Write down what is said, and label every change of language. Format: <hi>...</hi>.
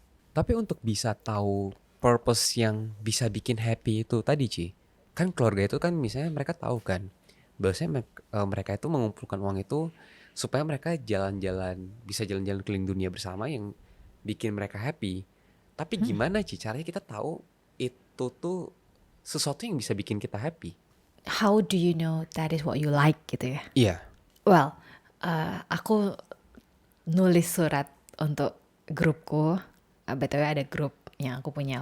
<id>Tapi untuk bisa tahu purpose yang bisa bikin happy itu tadi, Ci, kan keluarga itu kan misalnya mereka tahu kan, bahwasanya mereka itu mengumpulkan uang itu supaya mereka jalan-jalan, bisa jalan-jalan keliling dunia bersama yang bikin mereka happy. Tapi gimana, Ci, caranya kita tahu itu tuh sesuatu yang bisa bikin kita happy?</id> <en>How do you know that is what you like</en> <id>gitu ya? Iya. Well, aku nulis surat untuk grupku. BTW ada grup yang aku punya.</id>